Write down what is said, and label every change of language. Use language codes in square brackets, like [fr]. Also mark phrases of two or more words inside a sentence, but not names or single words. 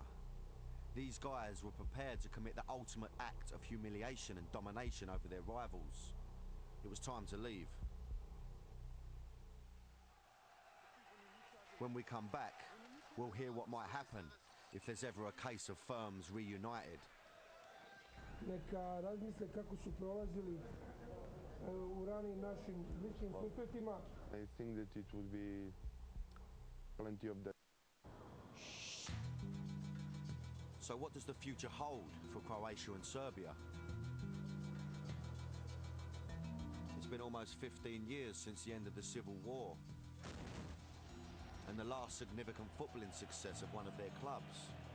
[en] These guys were prepared to commit the ultimate act of humiliation and domination over their rivals. It was time to leave. When we come back, we'll hear what might happen if there's ever a case of firms reunited. [sr] Neka razmisle kako su prolazili u ranijim našim ličnim susretima. [en] I think that it would be plenty of that. So what does the future hold for Croatia and Serbia? It's been almost 15 years since the end of the Civil War and the last significant footballing success of one of their clubs.